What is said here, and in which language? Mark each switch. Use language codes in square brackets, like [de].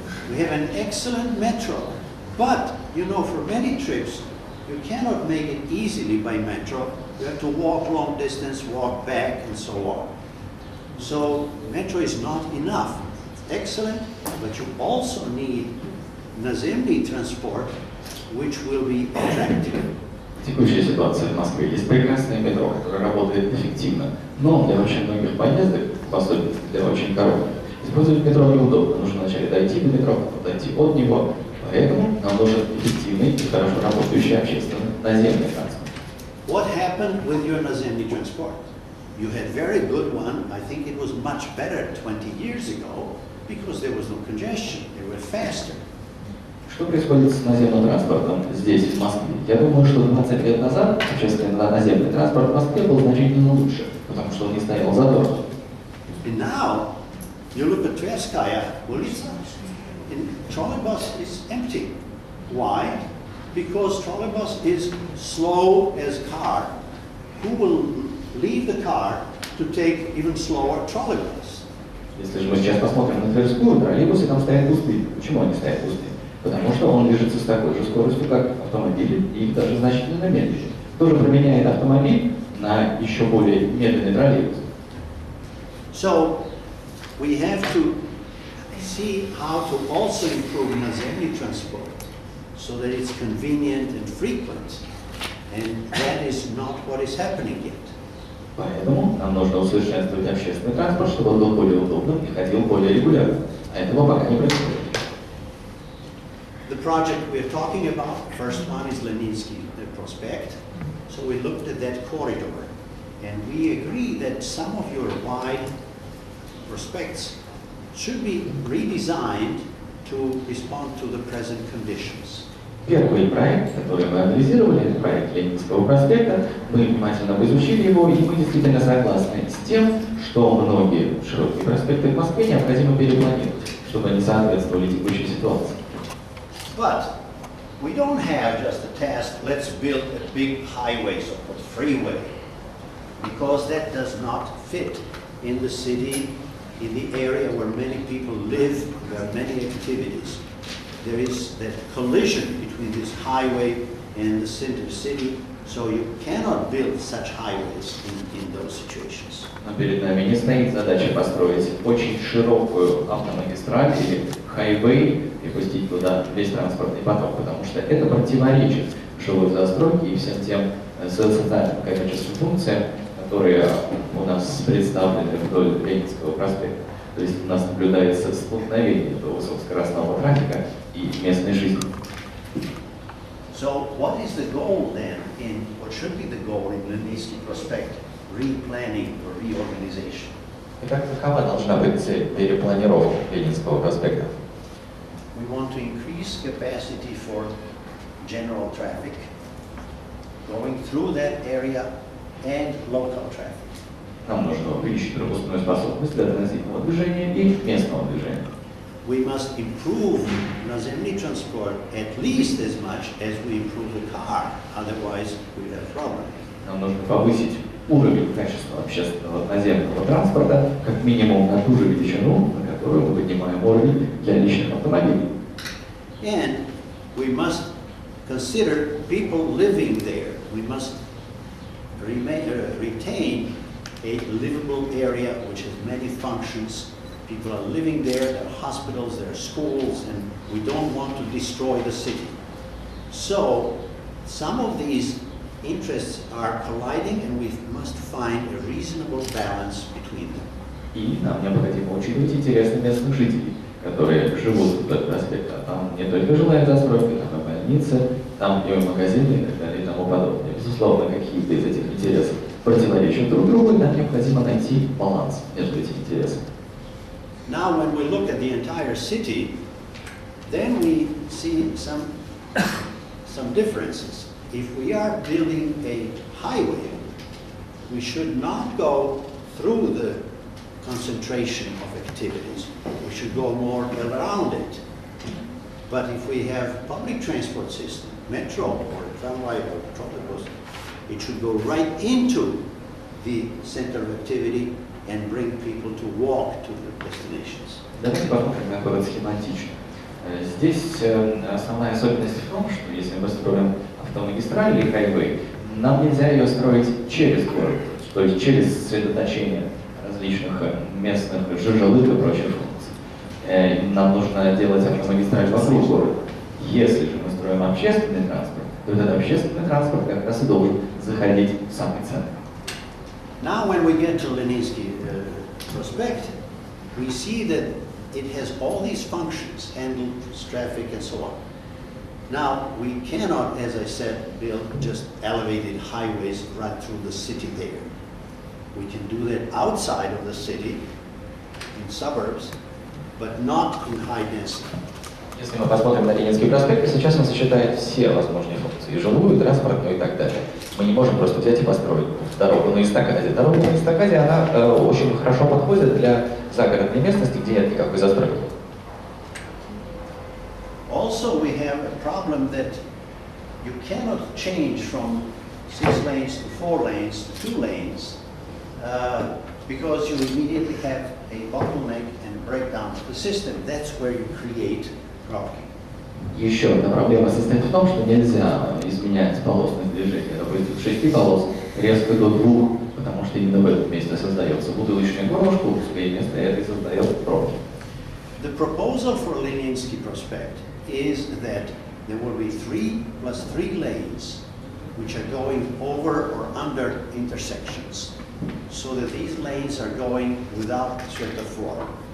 [en] We have an excellent metro, but you know, for many trips, you cannot make it easily by metro. You have to walk long distance, walk back, and so on. So metro is not enough. It's excellent, but you also need [ru] наземный [en] transport, which will be attractive. [ru] Текущая ситуация в Москве. Есть прекрасное метро, которое работает эффективно, но для очень многих поездок, в особенности для очень коротких, использовать метро неудобно. Нужно вначале дойти до метро, потом дойти от него. Поэтому нам нужен эффективный и хорошо работающий общественный наземный транспорт. [en] What happened with your [ru] наземный [en] transport? You had very good one. I think it was much better 20 years ago because there was no congestion. They were faster. [ru] Что происходит с наземным транспортом здесь, в Москве? Я думаю, что 20 лет назад общественный наземный транспорт в Москве был значительно лучше, потому что он не стоял задорно. [en] And now, you look at Tverskaya [ru] улица, [en] and trolleybus is empty. Why? Because trolleybus is slow as car. Who will leave the car to take even slower trolleybus? [ru] Если же мы сейчас посмотрим на Тверскую, троллейбусы там стоят пустые. Почему они стоят пустые? Потому что он движется с такой же скоростью, как автомобили, и их даже значительно медленнее. Тоже променяет автомобиль на еще более медленный троллейбус. [en] So we have to see how to also improve [ru] наземный [en] transport so that it's convenient and frequent, and that is not what is happening yet. [ru] Поэтому нам нужно усовершенствовать общественный транспорт, чтобы он был более удобным и ходил более регулярно. А этого пока не происходит. [en] The project we're talking about, first one is Leninsky Prospect. So we looked at that corridor, and we agree that some of your wide prospects should be redesigned to respond to the present conditions. [ru] Первый проект, который мы анализировали, это проект Ленинского проспекта, мы внимательно изучили его, и мы действительно согласны с тем, что многие широкие проспекты в Москве необходимо перепланировать, чтобы они соответствовали текущей ситуации. [en] But we don't have just a task, let's build a big highway, so-called freeway, because that does not fit in the city, in the area where many people live, where many activities. There is that collision between this highway and the center city, so you cannot build such highways in those situations. [ru] Но перед нами не стоит задача построить очень широкую автомагистраль или хайвей и пустить туда весь транспортный поток, потому что это противоречит жилой застройке и всем тем социальным коммерческим функциям, которые у нас представлены вдоль Ленинского проспекта. То есть у нас наблюдается столкновение этого высокоскоростного трафика и местной жизни. [en] So what is the goal then what should be the goal in Leninsky Prospect? Replanning or reorganization. [ru] Итак, какова должна быть цель перепланировки Ленинского проспекта? [en] We want to increase capacity for general traffic going through that area and local traffic. [ru] Нам нужно увеличить пропускную способность для транзитного движения и местного движения. [en] We must improve [ru] наземный [en] transport at least as much as we improve the car, otherwise we have a problem. [ru] Нам нужно повысить уровень качества общественного наземного транспорта как минимум на ту же величину, на которую мы поднимаем уровень для личных автомобилей. [en] And we must consider people living there. We must retain a livable area which has many functions. People are living there, there are hospitals, there are schools, and we don't want to destroy the city. So some of these interests are colliding and we must find a reasonable balance between them. [ru] И нам необходимо учитывать интересы местных жителей, которые живут в этот аспект. А там не только жилая застройка, там и больницы, там и магазины и так далее и тому подобное. Безусловно, какие-то из этих интересов противоречат друг другу, и нам необходимо найти баланс между этими интересами. [en] Now, when we look at the entire city, then we see some differences. If we are building a highway, we should not go through the concentration of activities. We should go more around it. But if we have public transport system, metro or tramway or trolleybus, it should go right into the center of activity and bring people to walk to the destinations. [ru] Давайте посмотрим на город схематично. Здесь основная особенность в том, что если мы строим автомагистраль или хайвей, нам нельзя ее строить через город, то есть через сосредоточение различных местных жилых и прочих функций. Нам нужно делать автомагистраль вокруг города. Если же мы строим общественный транспорт, то этот общественный транспорт как раз и должен заходить в самый центр. [en] Now when we get to Leninsky Prospect, we see that it has all these functions, handle traffic and so on. Now, we cannot, as I said, build just elevated highways right through the city there. We can do that outside of the city, in suburbs, but not in high density. [ru] Если мы посмотрим на Ленинский проспект, сейчас он сочетает все возможные функции, жилую, транспортную и так далее. Мы не можем просто взять и построить дорогу на эстакаде. Дорога на эстакаде, она очень хорошо подходит для загородной местности, где нет никакой застройки. [en] Also, we have a problem that you cannot change from 6 lanes to 4 lanes to 2 lanes because you immediately have a bottleneck and breakdown of the system. That's where you create problem. [ru] Еще одна проблема состоит в том, что нельзя изменять полосность движения, допустим, с 6 полос резко до 2, потому что именно в этом месте создается бутылочное горлышко, узкое место, и это и создает пробки. [en] The proposal for Leninsky Prospect is that there will be 3 plus 3 lanes which are going over or under intersections, so that these lanes are going without semaphore.